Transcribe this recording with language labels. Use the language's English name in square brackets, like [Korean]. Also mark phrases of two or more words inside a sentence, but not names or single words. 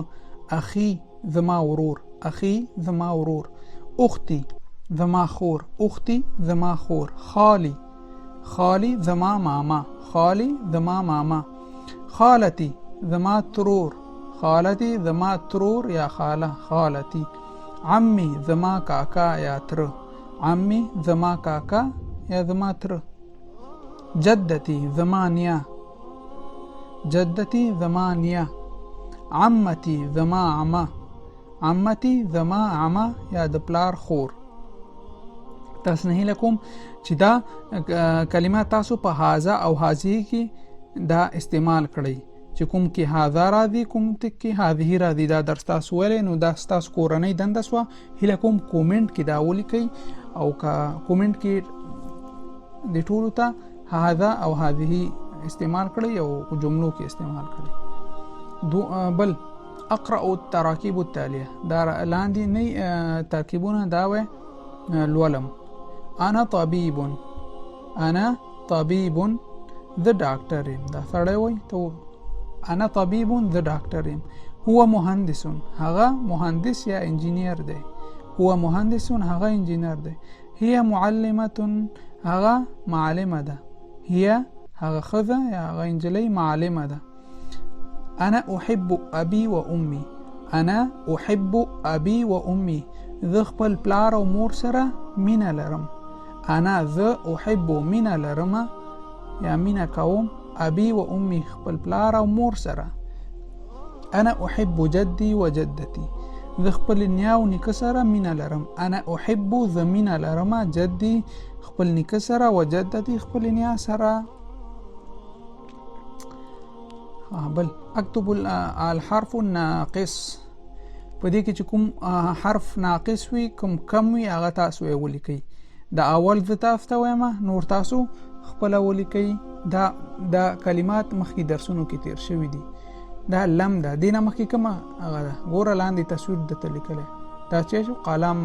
[Pashto] اخي زما ورور. اخي زما ورور. اختي زما خور. اختي زما خور. خالي زما ماما. خالي زما ماما. خالتي زما ترور. خالتي زما ترور یا خاله. خالتي. عمي زما کاکا یا تر. عمي زما کاکا یا زما تر. جدتي زما نیا. جدتي زما نیا. عمتي زما عمه. عمتي زما عمه یا د پلار خور. تاسو نه هیله کوم چې دا کلمات تاسو په هاذا او هذه کې دا استعمال کړئ. چې کوم کې هاذا راځي، کوم کې هذه راځي، دا درس تاسو ویلې نو دا تاسو کورنۍ دنده سوه. هیله کوم کومنټ کې دا ولیکئ او که کومنټ کې د ټولو ته هذا او هذه استعمال کړئ او جملو کې استعمال کړئ. بل [Arabic] اقرأ التراکیب التالیه [Pashto] دا لاندې نه ترکیبونه دا وای لولم. [Arabic] انا طبیب [English] the doctor [Pashto] دا سړی وای ته [Arabic] انا طبیب [English] the doctor [Arabic] هو مهندس [Pashto] هغه مهندس یا انجینیر دی. [Arabic] هو مهندس [Pashto] هغه انجینیر دی. [Arabic] هي معلمة [Pashto] هغه معلمه ده. هي هغه خذه یا هغه انجلی معلمه ده. [Arabic] انا احب ابي وامي انا احب ابي وامي [Pashto] ذ خپل پلار او مور سره مینه لرم. انا ذ احب مینه لرم یا مینه کوم [Arabic] ابي وامي [Pashto] خپل پلار او مور سره. [Arabic] انا احب جدي وجدتي [Pashto] ذ خپل نیا او نیکه سره مینه لرم. [Arabic] انا احب [Pashto] ذ مینه لرم جدي خپل نیکه سره وجدتي خپل نیا سره. بل [Arabic] اكتب الحرف الناقص [Pashto] په دې کې چې کوم حرف ناقص وي کوم کم وي هغه تاسو یې ولیکئ. د اول زه تاسو ته وایم نور تاسو خپل ولیکئ. دا کلمات مخکې درسونو کې تیر شوي دي. دا لم ده دینه مخکې کومه هغه ده ګوره لاندې تصویر درته لیکلی دا چې شو قلم.